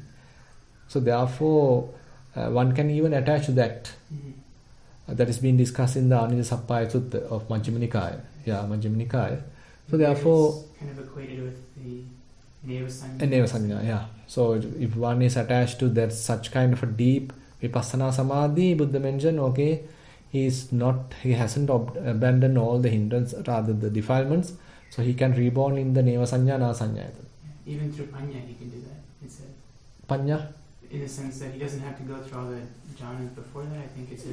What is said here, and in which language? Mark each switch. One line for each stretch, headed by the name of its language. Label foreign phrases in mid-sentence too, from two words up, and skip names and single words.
English: So therefore one can even attach to that. That is being discussed in the Anija Sappaya Sutta of Majjhima Nikaya. Majjhima Nikaya. So therefore it's kind of equated with the Neva Sanya. Yeah. So if one is attached to that such kind of a deep vipassana samadhi, Buddha mentioned, okay, he hasn't abandoned all the hindrances, rather the defilements, so he can reborn in the Neva Sanya, Na Sanya. Even through Panya he can do that, it says. Panya? In the sense that he doesn't have to go through all the jhanas before that. I think it says